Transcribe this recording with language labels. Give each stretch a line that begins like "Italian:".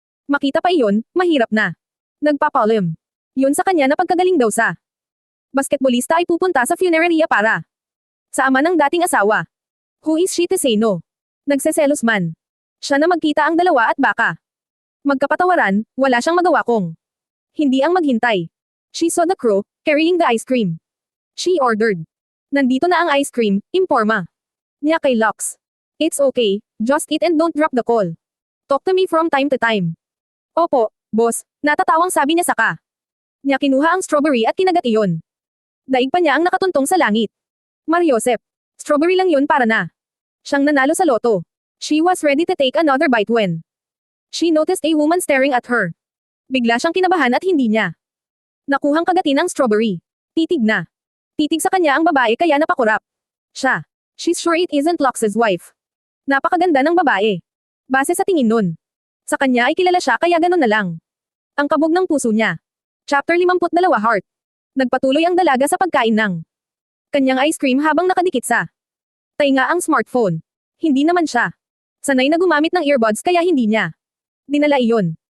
Filipino: Makita pa iyon, mahirap na. Nagpapalim. Yun sa kanya na pagkagaling daw sa basketbolista ay pupunta sa funeraria para sa ama ng dating asawa.
English: Who is she to say no?
Filipino: Nagseselos man. Siya na magkita ang dalawa at baka magkapatawaran, wala siyang magawa kung hindi ang maghintay.
English: She saw the crew, carrying the ice cream. She ordered.
Filipino: Nandito na ang ice cream, imporma niya kay Lux.
English: It's okay, just eat and don't drop the call. Talk to me from time to time.
Filipino: Opo, boss, natatawang sabi niya saka niya kinuha ang strawberry at kinagat iyon. Daig pa niya ang nakatuntong sa langit. Mariosep, strawberry lang yun para na siyang nanalo sa loto.
English: She was ready to take another bite when she noticed a woman staring at her.
Filipino: Bigla siyang kinabahan at hindi niya nakuhang kagatin ang strawberry. Titig na. Titig sa kanya ang babae kaya napakurap siya.
English: She's sure it isn't Lux's wife.
Filipino: Napakaganda ng babae. Base sa tingin nun. Sa kanya ay kilala siya kaya ganun na lang. Ang kabog ng puso niya. Chapter 52 Heart. Nagpatuloy ang dalaga sa pagkain ng kanyang ice cream habang nakadikit sa tainga ang smartphone. Hindi naman siya sanay na gumamit ng earbuds kaya hindi niya dinala iyon.